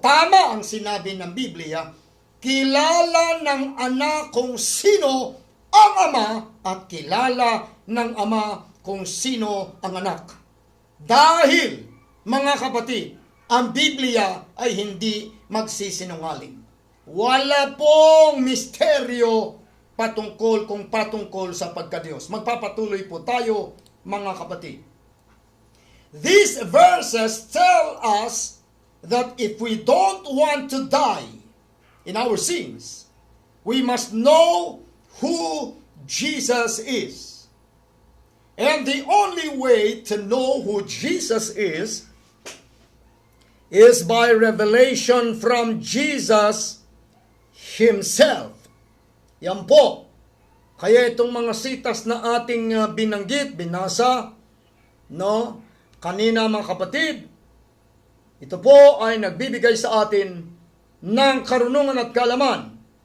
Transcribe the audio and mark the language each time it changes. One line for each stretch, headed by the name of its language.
Filipino: Tama ang sinabi ng Biblia, kilala ng anak kung sino ang ama at kilala ng ama kung sino ang anak. Dahil, mga kapatid, ang Biblia ay hindi magsisinungaling. Wala pong misteryo patungkol sa pagkadiyos. Magpapatuloy po tayo, mga kapatid.
English: These verses tell us that if we don't want to die, in our sins. We must know who Jesus is. And the only way to know who Jesus is by revelation from Jesus Himself.
Filipino: Yan po. Kaya itong mga sitas na ating binasa, no, kanina mga kapatid, ito po ay nagbibigay sa atin ng karunungan at kaalaman.